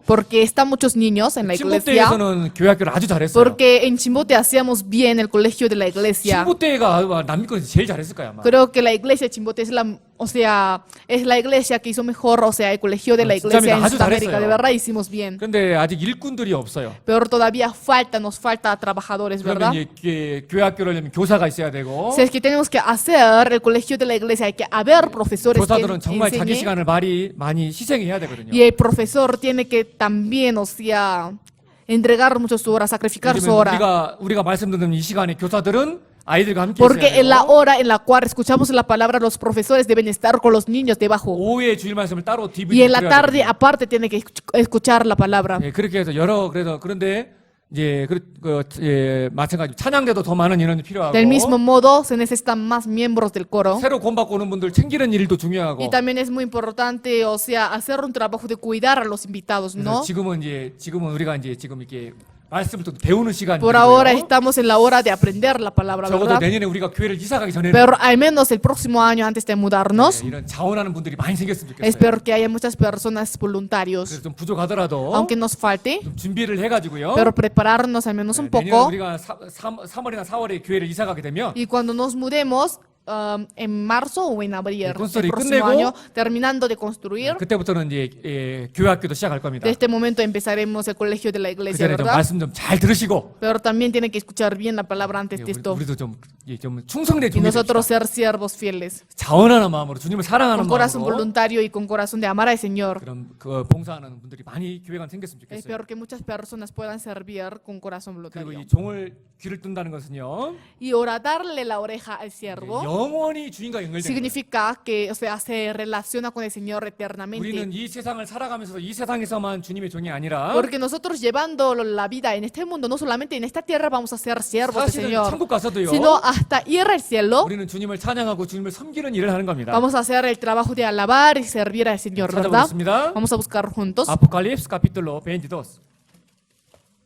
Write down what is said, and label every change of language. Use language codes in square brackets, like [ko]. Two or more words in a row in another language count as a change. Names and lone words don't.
[es] porque están muchos niños en la iglesia, [ko] 친부때에서는 교회학교를 아주 잘했어요. [es] porque en Chimbote hacíamos bien el colegio de la iglesia. [ko] 친부때가 남미권에서 제일 잘했을 거야 아마. [es] Creo que la iglesia de Chimbote es la, o sea, es la iglesia que hizo mejor, o sea, el colegio de la [ko] 진짜입니다. [es] iglesia en [ko] 아주 [es] Sudamérica. [ko] 잘했어요. [es] De verdad hicimos bien. [ko] 근데 아직 일꾼들이 없어요. [es] Pero todavía nos falta trabajadores, ¿verdad? [ko] 그러면 이제 교회학교를 하려면 교사가 있어야 되고 [es] Si es que tenemos que hacer el colegio de la iglesia, hay que haber profesores que [ko] 교사들은 정말 자기 [es] enseñen, [ko] 시간을 많이 희생해야 되거든요. [es] y el profesor tiene que también, o sea, entregar muchas horas, sacrificar su [ko] 왜냐면 [es] hora. [ko] 우리가 말씀 듣는 이 시간에 교사들은 아이들과 함께 [es] Porque [ko] 있어야 [es] en la [ko] 돼요. [es] hora en la cual escuchamos la palabra, los profesores deben estar con los niños debajo. [ko] 오후에 주일 말씀을 따로 DVD [es] Y en la [ko] 뿌려야 [es] tarde, [ko] 되거든요. [es] aparte, tiene que escuchar la palabra. [ko] 예, 그렇게 해서 그런데 이제 마찬가지 찬양대도 더 많은 인원이 필요하고 [es] Del mismo modo, se necesitan más miembros del coro. [ko] 새로 구원받고 오는 분들 챙기는 일도 중요하고 [es] Y también es muy importante, o sea, hacer un trabajo de cuidar a los invitados, [ko] 그래서 [es] ¿no? [ko] 지금은 우리가 이제 지금 이렇게 말씀을 또 배우는 시간이고요. [es] Por ahora estamos en la hora de aprender la palabra, [ko] 적어도 [es] ¿verdad? [ko] 내년에 우리가 교회를 이사 가기 전에는 [es] Pero al menos el próximo año, antes de mudarnos, [ko] 이런 자원하는 분들이 많이 생겼으면 좋겠어요. [es] espero que haya muchas personas [ko] 그래서 [es] voluntarios, [ko] 좀 부족하더라도 [es] aunque nos falte, [ko] 좀 준비를 해가지고요. [es] pero prepararnos al menos un [ko] 내년에 [es] poco. [ko] 우리가 3월이나 4월에 교회를 이사 가게 되면 [es] Y cuando nos mudemos, en marzo o en abril, el construir, próximo [ko] 끝내고, [es] año, terminando de construir, [ko] 그때부터는 이제 교회학교도 시작할 겁니다. [es] de este momento empezaremos el colegio de la [ko] 그 [es] iglesia, [ko] 전에 좀 [es] ¿verdad? [ko] 말씀 좀 잘 들으시고 [es] Pero también tienen que escuchar bien la palabra antes de esto. [ko] 우리도 좀 충성된 [es] Y [ko] 종이 [es] nosotros [ko] 됩시다. [es] ser siervos fieles, [ko] 자원하는 마음으로 주님을 사랑하는 [es] con corazón [ko] 마음으로 [es] voluntario y con corazón de amar al Señor. [ko] 그런 그 봉사하는 분들이 많이 교회가 생겼으면 좋겠어요. [es] Espero que muchas personas puedan servir con corazón [ko] 그리고 [es] voluntario. [ko] 이 종을 귀를 뜬다는 것은요 [es] Y oradarle la oreja al siervo [ko] 영원히 주인과 연결되는 거예요. [es] significa que, o sea, se relaciona con el Señor [ko] 우리는 [es] eternamente. [ko] 이 세상을 살아가면서 이 세상에서만 주님의 종이 아니라 [es] Porque nosotros llevando la vida en este mundo, no solamente en esta tierra vamos a ser siervos del [ko] 사실은 [es] Señor, [ko] 천국 가서도요 [es] sino hasta ir al cielo [ko] 우리는 주님을 찬양하고 주님을 섬기는 일을 하는 겁니다. [es] vamos a hacer el trabajo de alabar y servir al Señor, ¿verdad? [ko] 찾아보겠습니다. [es] Vamos a buscar juntos. Apocalipsis capítulo 22.